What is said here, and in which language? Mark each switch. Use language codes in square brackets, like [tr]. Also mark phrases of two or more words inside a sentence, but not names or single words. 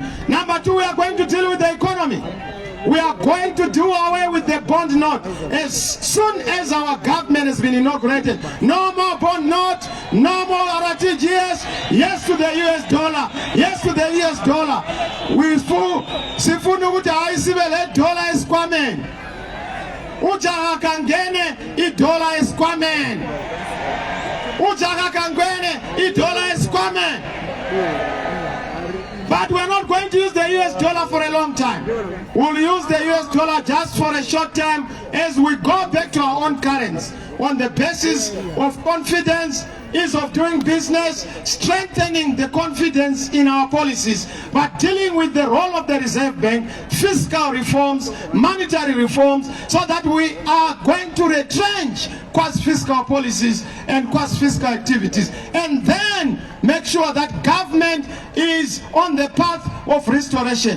[en] Number two, we are going to deal with the economy. We are going to do away with the bond note as soon as our government has been inaugurated. No more bond note, no more RTGS. Yes to the US dollar. Yes to the US dollar. [nd] We sifuna ukuthi ayisibe le dollar esikwameni. Ujaha kangene idola esikwameni. Ujaha kangene idola esikwameni. [en] But we're not going to use the US dollar for a long time. We'll use the US dollar just for a short time as we go back to our own currency on the basis of confidence, ease of doing business, strengthening the confidence in our policies, but dealing with the role of the Reserve Bank, fiscal reforms, monetary reforms, so that we are going to retrench quasi-fiscal policies and quasi-fiscal activities, and then make sure that government is on the path of restoration.